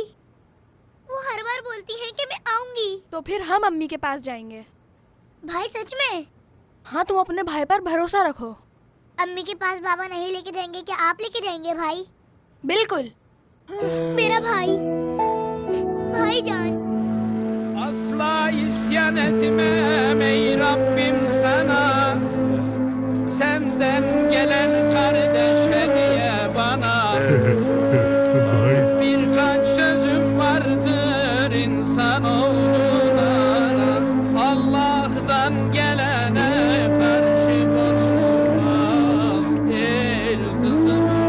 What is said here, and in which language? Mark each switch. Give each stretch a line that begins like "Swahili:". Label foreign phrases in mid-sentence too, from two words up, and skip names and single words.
Hindi: वो हर बार बोलती हैं कि मैं आऊंगी। तो फिर हम अम्मी के पास जाएंगे। भाई सच में? हाँ, तुम अपने भाई पर भरोसा रखो। अम्मी के पास बाबा नहीं लेके जाएंगे, क्या आप लेके जाएंगे भाई? बिल्कुल। मेरा भाई, भाईजान।
Turkish: Asla isyan etmem ey Rabbim sana, senden gelen kardeş hediye bana. Birkaç sözüm vardır insanoğluna, Allah'tan gelene karşı bulunmaz değil kızım.